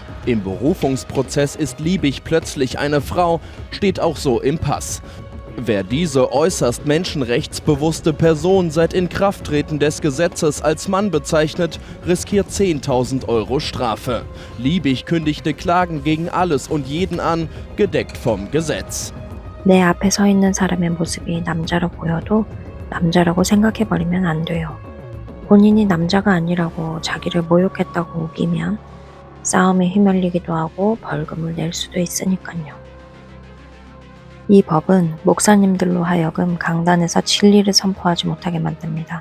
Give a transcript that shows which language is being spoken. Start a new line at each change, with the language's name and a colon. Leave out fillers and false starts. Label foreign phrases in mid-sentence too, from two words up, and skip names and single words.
German: Im Berufungsprozess ist Liebig plötzlich eine Frau, steht auch so im Pass. Wer diese äußerst menschenrechtsbewusste Person seit Inkrafttreten des Gesetzes als Mann bezeichnet, riskiert 10.000 € Strafe. Liebig kündigte Klagen gegen alles und jeden an, gedeckt vom Gesetz.
Korean: 내 앞에 서 있는 사람의 모습이 남자로 보여도 남자라고 생각해버리면 안 돼요. 본인이 남자가 아니라고 자기를 모욕했다고 우기면 싸움에 휘말리기도 하고 벌금을 낼 수도 있으니까요. 이 법은 목사님들로 하여금 강단에서 진리를 선포하지 못하게 만듭니다.